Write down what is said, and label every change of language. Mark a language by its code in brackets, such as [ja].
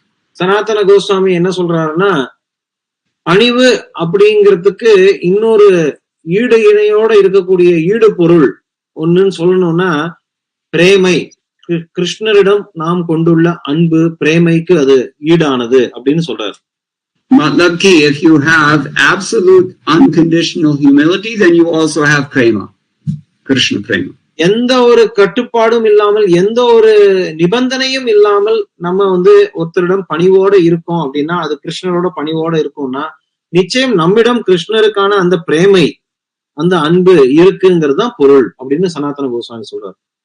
[ta] சனாதன கோஸ்வாமி என்ன சொல்றாருன்னா, பணிவு அப்படிங்கிறதுக்கு இன்னொரு ஈடு இணையோட இருக்கக்கூடிய ஈடு பொருள் ஒண்ணுன்னு சொல்லணும்னா பிரேமை, கிருஷ்ணரிடம் நாம் கொண்டுள்ள அன்பு, பிரேமைக்கு அது ஈடானது அப்படின்னு சொல்றாரு. [hi] Matlab ki, [en] if you have absolute unconditional humility, then you also have prema, Krishna prema. [ta] எந்த ஒரு கட்டுப்பாடும் இல்லாமல், எந்த ஒரு நிபந்தனையும் இல்லாமல் நம்ம ஒருத்தரிடம் பணிவோட இருக்கோம் அப்படின்னா, அது கிருஷ்ணரோட பணிவோட இருக்கும்னா நிச்சயம் நம்மிடம் கிருஷ்ணருக்கான அந்த பிரேமை, அந்த அன்பு இருக்குங்கிறது தான் பொருள் அப்படின்னு சனாதன கோஸ்வாமி சொல்றாரு.